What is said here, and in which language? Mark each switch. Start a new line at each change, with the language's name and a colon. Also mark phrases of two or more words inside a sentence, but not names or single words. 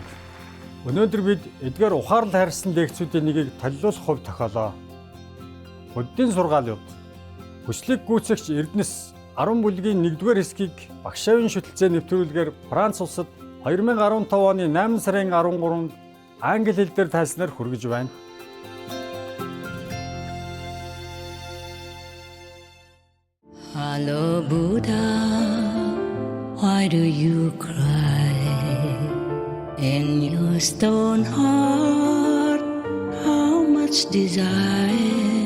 Mongolian: Өнөөдөр бид эдгээр ухаарл хайрсан лекцүүдийн нэгийг толилуулах хувь тохиолоо. Буддийн сургаалууд хүчлэг гүйцэгч Эрдэнэс 10 бүлгийн 1-р хэсгийг багшаавын шүтэлцээ нэвтрүүлгээр Франц улсад 2015 оны 8 сарын 13-нд англи хэл дээр тайлснаар хүргэж байна.
English: Hello Buddha, why do you cry? In your stone heart, how much desire?